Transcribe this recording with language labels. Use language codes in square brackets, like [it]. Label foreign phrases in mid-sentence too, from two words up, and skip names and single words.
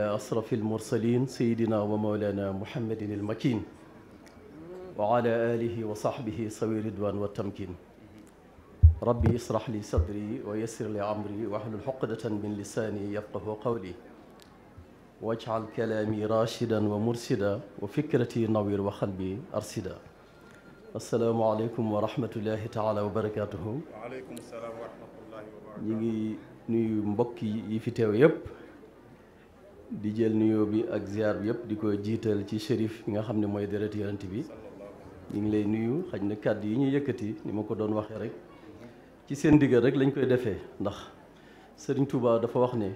[ar] أشرف المرسلين سيدنا ومولانا محمد المكين وعلى آله وصحبه سوي الرضوان والتمكين ربي اشرح لي صدري ويسر لي أمري واحلل عقدة من لساني يفقه قولي واجعل كلامي راشدا ومرشدا وفكرتي نوير وقلبي أرشدا السلام عليكم ورحمة الله تعالى وبركاته. وعليكم السلام ورحمة الله وبركاته. [wo] ñi ngi nuyu mbokk yi fi teew yëpp di jël nuyoo bi ak ziar bi yëpp di ko jiital ci shérif bi nga xam ne mooy deret yonent bi ñu ngi lay nuyu xaj na kàddu yi ñuy yëkkati ni ma ko doon waxee rek ci seen diggal rek lañ koy defee ndax Sëriñ Tuubaa dafa wax ne